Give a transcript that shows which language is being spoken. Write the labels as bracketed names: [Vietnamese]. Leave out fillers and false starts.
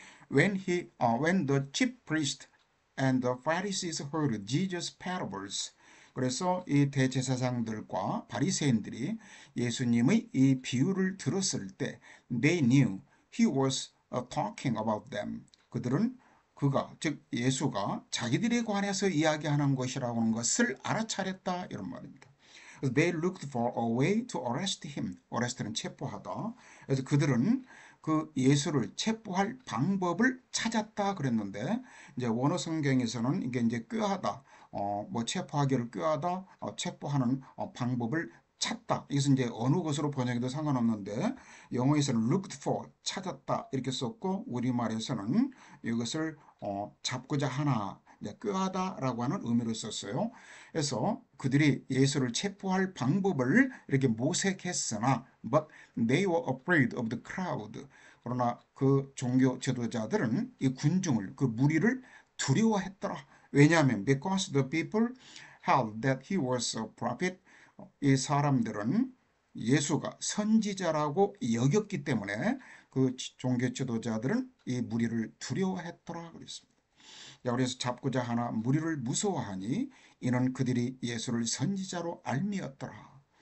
[English] when the chief priest and the Pharisees heard Jesus' parables [Korean] 그래서 이 대제사장들과 바리새인들이 예수님의 이 비유를 들었을 때 [English] they knew he was talking about them [Korean] 그들은 즉 예수가 자기들에 관해서 이야기하는 것이라고 하는 것을 알아차렸다 이런 말입니다. [English] They looked for a way to arrest him. [Korean] arrest는 체포하다. 그래서 그들은 그 예수를 체포할 방법을 찾았다 그랬는데 이제 원어 성경에서는 이게 이제 꾀하다, 뭐 체포하기를 꾀하다, 체포하는 방법을 찾다. 이것은 이제 어느 것으로 번역해도 상관없는데 영어에서는 looked for 찾았다 이렇게 썼고 우리말에서는 이것을 잡고자 하나 꾀하다라고 하는 의미로 썼어요. 그래서 그들이 예수를 체포할 방법을 이렇게 모색했으나 [English] but they were afraid of the crowd. [Korean] 그러나 그 종교 지도자들은 이 군중을 그 무리를 두려워했더라. 왜냐하면 [English] because the people held that he was a prophet. [Korean] 이 사람들은 예수가 선지자라고 여겼기 때문에 그 종교 지도자들은 이 무리를 두려워했더라 그랬습니다. 자, 그래서 잡고자 하나 무리를 무서워하니 이는 그들이 예수를 선지자로 알미었더라.